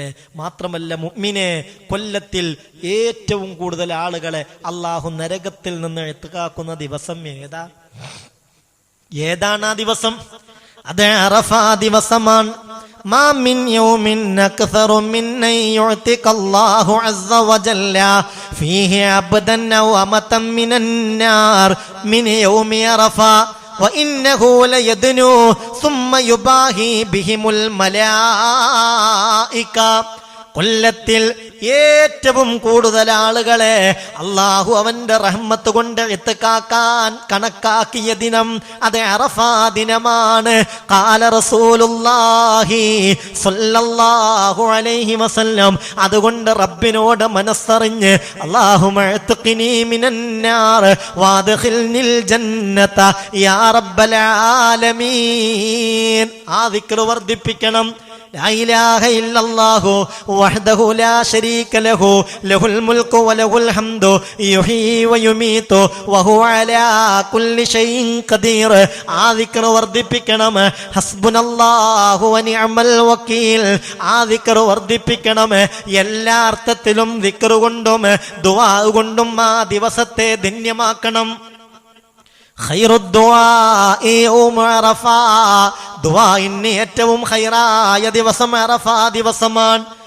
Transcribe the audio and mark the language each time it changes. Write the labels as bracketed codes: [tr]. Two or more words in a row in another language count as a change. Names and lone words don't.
[ml] മാത്രമല്ല മുഅ്മിനെ, കൊല്ലത്തിൽ ഏറ്റവും കൂടുതൽ ആളുകളെ അള്ളാഹു നരകത്തിൽ നിന്ന് എത്തുകാക്കുന്ന ദിവസം ഏതാണ് ആ ദിവസം? അത് അറഫാ ദിവസമാണ്. [ar] ما من يوم أكثر من أن يعتق الله عز وجل فيه عبدا أو أمة من النار من يوم عرفة وإنه ليدنو ثم يباهي بهم الملائكة. [ml] കൊല്ലത്തിൽ ഏറ്റവും കൂടുതൽ ആളുകളെ അള്ളാഹു അവന്റെ റഹ്മത്ത് കൊണ്ട് ഇത്കാക്കാൻ കണക്കാക്കിയ ദിനം അത് അറഫാ ദിനമാണ്. [ar] قال رسول الله صلى الله عليه وسلم, [ml] അതുകൊണ്ട് റബ്ബിനോട് മനസ്സറിഞ്ഞ് [ar] اللهم أعتقني من النار وأدخلني الجنة يا رب العالمين. [ml] ആ ദിക്ർ വർദ്ധിപ്പിക്കണം. [ar] لا إله إلا الله وحده لا شريك له له الملك وله الحمد يحيي ويميت وهو على كل شيء قدير. [ml] ആ ദിക്ർ വർദ്ധിപ്പിക്കണം. [ar] حسبنا الله ونعم الوكيل. [ml] ആ ദിക്ർ വർദ്ധിപ്പിക്കണം. എല്ലാ അർത്ഥത്തിലും ദിക്ർ കൊണ്ടും ദുആ കൊണ്ടും ആ ദിവസത്തെ ധന്യമാക്കണം. ദുആഇന് ഏറ്റവും ഖൈറായ ദിവസം അറഫാ ദിവസമാണ്.